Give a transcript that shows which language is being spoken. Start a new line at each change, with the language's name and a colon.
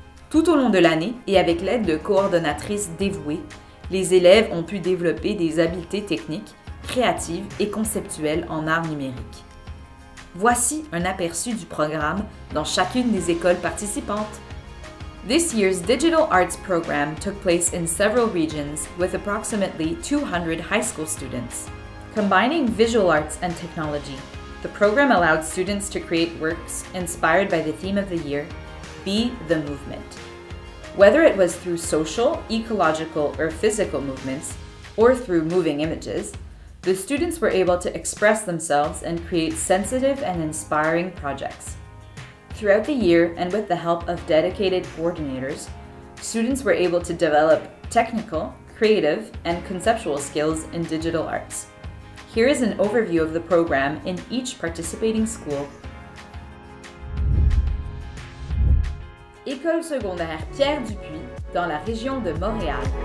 French: Tout au long de l'année et avec l'aide de coordonnatrices dévouées, les élèves ont pu développer des habiletés techniques, créatives et conceptuelles en art numérique. Voici un aperçu du programme dans chacune des écoles participantes.
English: This year's Digital Arts program took place in several regions with approximately 200 high school students. Combining visual arts and technology, the program allowed students to create works inspired by the theme of the year, Be the Movement. Whether it was through social, ecological, or physical movements, or through moving images, the students were able to express themselves and create sensitive and inspiring projects. Throughout the year, and with the help of dedicated coordinators, students were able to develop technical, creative, and conceptual skills in digital arts. Here is an overview of the program in each participating school.
French: École secondaire Pierre Dupuis, dans la région de Montréal.